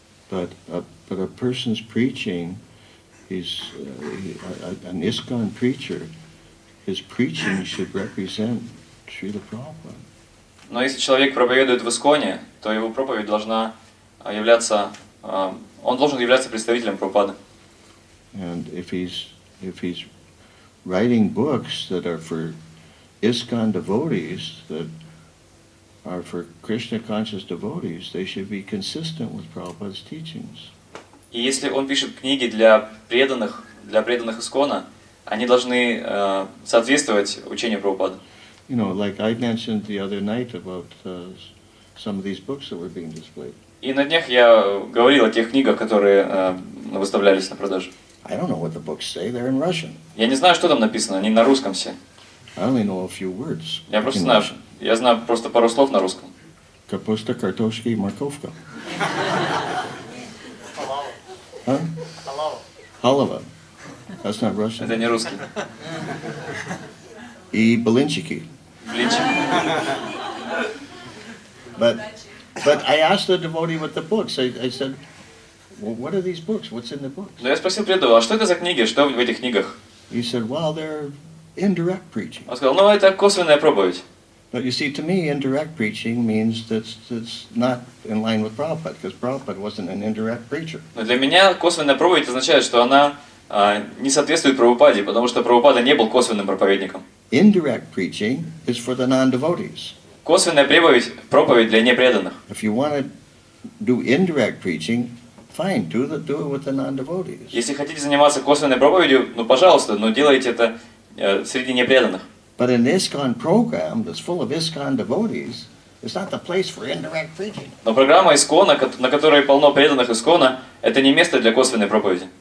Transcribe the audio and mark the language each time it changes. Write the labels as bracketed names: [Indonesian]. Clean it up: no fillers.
[English] But a person's preaching, an ISKCON preacher, his preaching should represent Srila Prabhupada. [Russian] Но если человек проповедует в Исконе, то его проповедь должна являться, он должен являться представителем Прабхупады. [English] And if he's writing books that are for ISKCON devotees, that are for Krishna conscious devotees, they should be consistent with Prabhupada's teachings. [Russian] И если он пишет книги для преданных Искона, они должны соответствовать учению Прабхупады. [English] Like I mentioned the other night about some of these books that were being displayed. [Russian] И на днях я говорил о тех книгах, которые выставлялись на продажу. [English] I don't know what the books say. They're in Russian. [Russian] Я не знаю, что там написано, они на русском все. [English] I only know a few words. [Russian] Я знаю просто пару слов на русском. Капуста, картошка и морковка. [English] Huh? Halava. That's not Russian. [Russian] Это не русский. И блинчики. [English] But I asked the devotee with the books. I said, well, what are these books? What's in the books? [Russian] Но я спросил преданного, а что это за книги, что в этих книгах? [English] He said, well, they're indirect preaching. [Russian] Он сказал, это косвенная проповедь. [English] But you see, to me, indirect preaching means that's not in line with Prabhupada, because Prabhupada wasn't an indirect preacher. [Russian] Но для меня косвенная проповедь означает, что она не соответствует Прабхупаде, потому что Прабхупада не был косвенным проповедником. [English] Indirect preaching is for the non-devotees. [Russian] Косвенная проповедь для непреданных. [English] If you want to do indirect preaching, fine, do it with the non-devotees. [Russian] Если хотите заниматься косвенной проповедью, пожалуйста, но делайте это среди непреданных. [English] But an ISKCON program that's full of ISKCON devotees is not the place for indirect preaching. [Russian] Но программа Искона, на которой полно преданных Искона, это не место для косвенной проповеди.